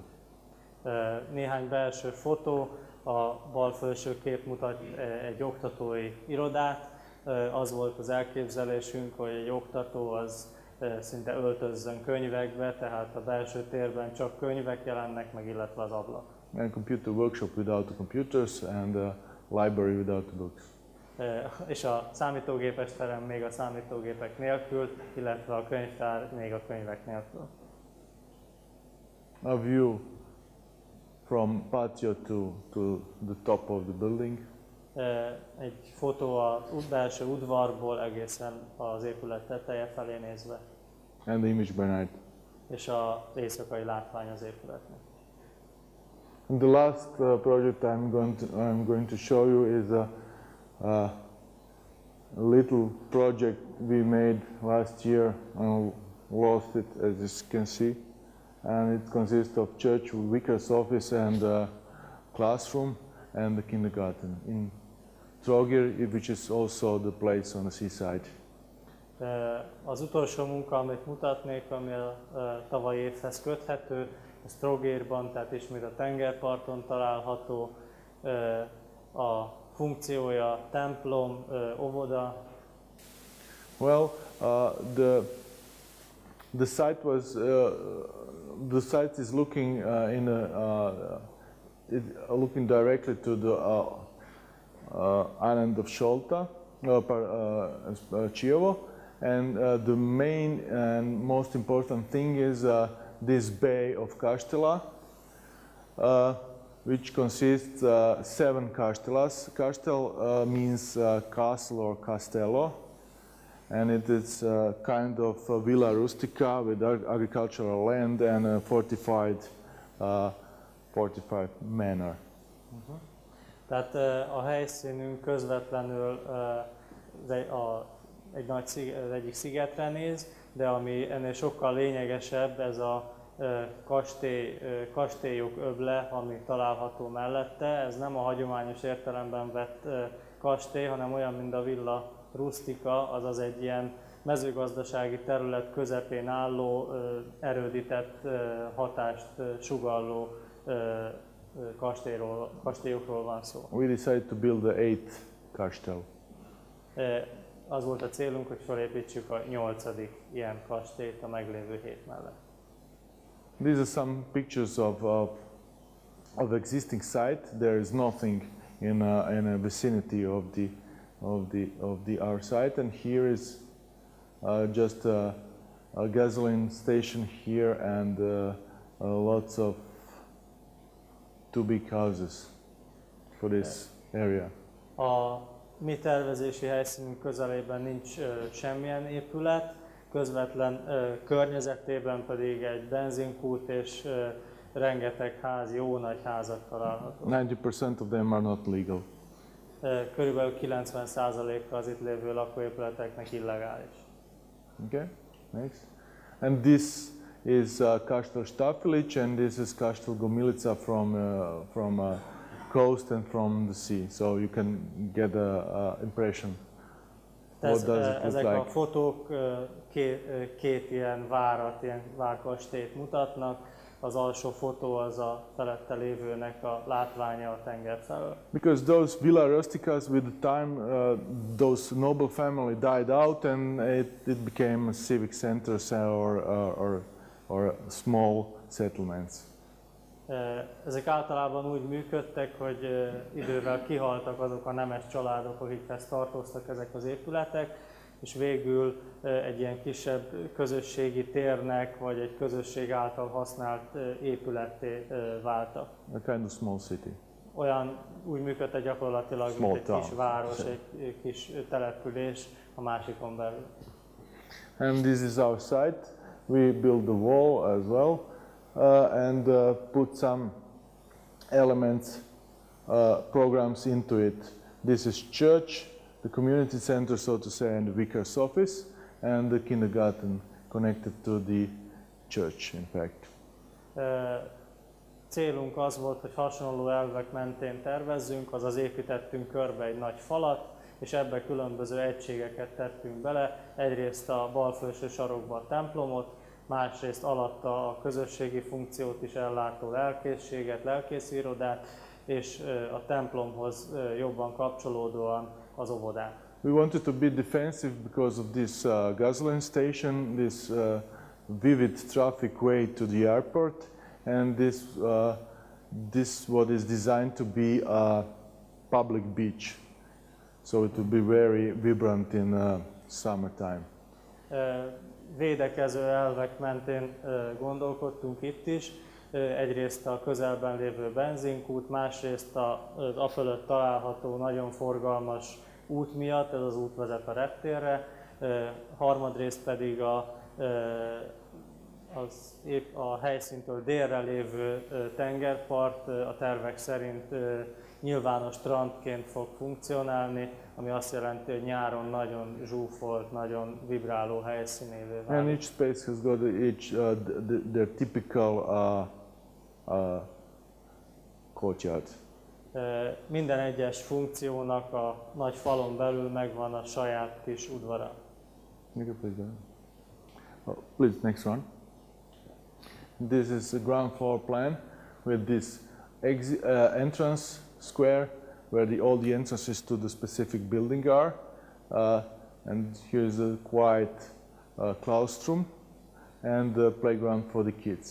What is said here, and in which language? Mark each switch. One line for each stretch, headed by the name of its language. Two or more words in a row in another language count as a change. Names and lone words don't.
Hungarian: Néhány belső fotó, a bal felső kép mutat egy oktatói irodát. Az volt az elképzelésünk, hogy egy oktató az szinte öltözzön könyvekbe, tehát a belső térben csak könyvek jelennek meg, illetve az ablak.
English: And computer workshop without the computers and a library without the books.
Hungarian: És a számítógépes terem még a számítógépek nélkül, illetve a könyvtár még a könyvek nélkül.
English: A view from patio to the top of the building.
Hungarian: Egy fotó a belső udvarból egészen az épület teteje felé nézve.
English: And the image by night.
Hungarian: És az éjszakai látvány az épületnek.
English: And the last project I'm going to show you is a little project we made last year and lost it, as you can see. And it consists of church, vicar's office, and classroom, and the kindergarten in Trogir, which is also the place on the seaside.
Hungarian: Az utolsó munka, amit mutatnék, ami a tavalyi évhez köthető, ez Trogirban, tehát ismét a tengerparton található. A funkciója templom, óvoda.
English: Well, the site is looking looking directly to the island of Šolta, Čiovo, and the main and most important thing is this bay of Kaštela, which consists 7 kaštelas. Kastel means castle or castello, and it is kind of a
Latin: villa rustica
English: with agricultural land and a fortified manor.
Hungarian: Tehát a helyszínünk közvetlenül az egyik szigetre néz, de ami ennél sokkal lényegesebb, ez a kastélyok öble, ami található mellette. Ez nem a hagyományos értelemben vett kastély, hanem olyan, mint a
Latin: villa rustica,
Hungarian: azaz egy ilyen mezőgazdasági terület közepén álló, erődített hatást sugalló kastélyokról van szó.
English: We decided to build the 8th kastel.
Hungarian: Az volt a célunk, hogy felépítsük a 8. ilyen kastélyt a meglévő 7 mellett.
English: These are some pictures of existing site. There is nothing in a vicinity of our site, and here is just a gasoline station here and lots of 2 big houses for this area.
Hungarian: A mi tervezési helyszínünk közelében nincs semmilyen épület, közvetlen környezetében pedig egy benzinkút és rengeteg ház, jó nagy házak található.
English: 90% of them are not legal.
Hungarian: Körülbelül 90%-a az itt lévő lakóépületeknek illegális.
English: Okay, next. And this is Kastel Štafilić, and this is Kastel Gomilica from coast and from the sea, so you can get a impression
Hungarian: Ezek a fotók két ilyen várat, ilyen várkastélyt mutatnak. Az alsó fotó az a felette lévőnek a látványa a tenger felől.
English: Because those
Latin: villa rusticas
English: with the time, those noble family died out and it became a civic centers or small settlements.
Hungarian: Ezek általában úgy működtek, hogy idővel kihaltak azok a nemes családok, akikhez tartoztak ezek az épületek, és végül egy ilyen kisebb közösségi térnek, vagy egy közösség által használt épületté váltak.
English: A kind of small city.
Hungarian: Úgy működtek gyakorlatilag, mint egy kis város, egy kis település a másikon belül.
English: And this is our site. We built the wall as well and put some elements, programs into it. This is church, the community center, so to say, and the vicar's office, and the kindergarten connected to the church, in fact.
Hungarian: Célunk az volt, hogy hasonló elvek mentén tervezzünk, azaz építettünk körbe egy nagy falat, és ebbe különböző egységeket tettünk bele. Egyrészt a bal felső sarokba a templomot, másrészt alatta a közösségi funkciót is ellátó lelkészséget, lelkészirodát, és a templomhoz jobban kapcsolódóan az óvodát.
English: We wanted to be defensive because of this gasoline station, this vivid traffic way to the airport, and this what is designed to be a public beach, so it will be very vibrant in summertime.
Hungarian: Védekező elvek mentén gondolkodtunk itt is. Egyrészt a közelben lévő benzinkút, másrészt az afölött található nagyon forgalmas út miatt, ez az út vezet a reptérre, harmadrészt pedig a helyszíntől délre lévő tengerpart a tervek szerint nyilvános strandként fog funkcionálni, ami azt jelenti, hogy nyáron nagyon zsúfolt, nagyon vibráló helyszínévé válik.
English: And each space has got their typical courtyard.
Hungarian: Minden egyes funkciónak a nagy falon belül megvan a saját kis udvara.
English: Please, next one. This is the ground floor plan with this entrance square where all the entrances to the specific building are. And here's a quiet claustrum and the playground for the kids.